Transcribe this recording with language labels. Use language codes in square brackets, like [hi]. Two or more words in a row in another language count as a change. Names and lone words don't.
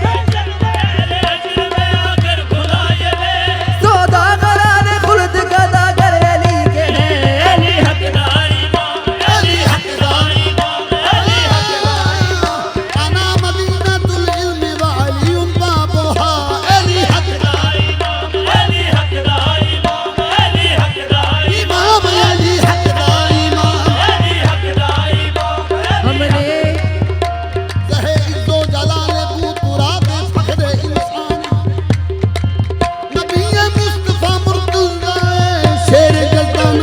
[ur] محشر میں اہل حشر پہ آخر کھلا یہ بھید سوداگران خلد گداگر علی کے ہیں علی حق دائی علی حق دائی علی حق دائی अली हक दाई [ar] أنا مدينة العلم وعلي بابها [ur] علی حق دائی علی حق دائی علی حق دائی अली हक दाई امام علی حق دائی علی حق دائی हमने [fa] جہے عز و جلال بوتراب فخر انسان نبی مصطفیٰ مرتضیٰ شیر جلدان